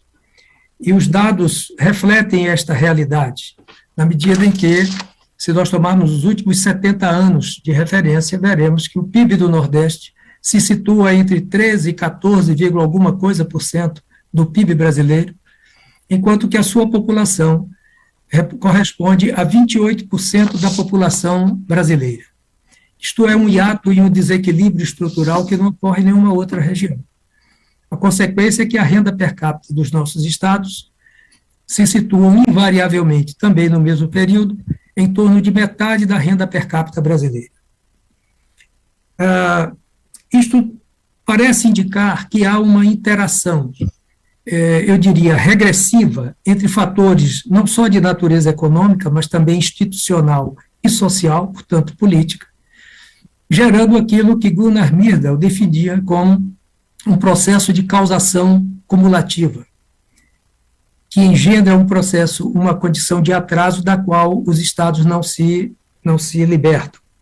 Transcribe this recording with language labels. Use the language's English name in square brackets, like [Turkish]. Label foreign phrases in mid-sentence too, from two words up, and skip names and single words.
[Portuguese] E os dados refletem esta realidade, na medida em que, se nós tomarmos os últimos 70 anos de referência, veremos que o PIB do Nordeste se situa entre 13% e 14, alguma coisa por cento do PIB brasileiro, enquanto que a sua população corresponde a 28% da população brasileira. Isto é um hiato e um desequilíbrio estrutural que não ocorre em nenhuma outra região. A consequência é que a renda per capita dos nossos estados se situa invariavelmente, também no mesmo período, em torno de metade da renda per capita brasileira. Isto parece indicar que há uma interação, eu diria, regressiva entre fatores não só de natureza econômica, mas também institucional e social, portanto, política, gerando aquilo que Gunnar Myrdal definia como um processo de causação cumulativa, que engendra um processo, uma condição de atraso da qual os estados não se libertam.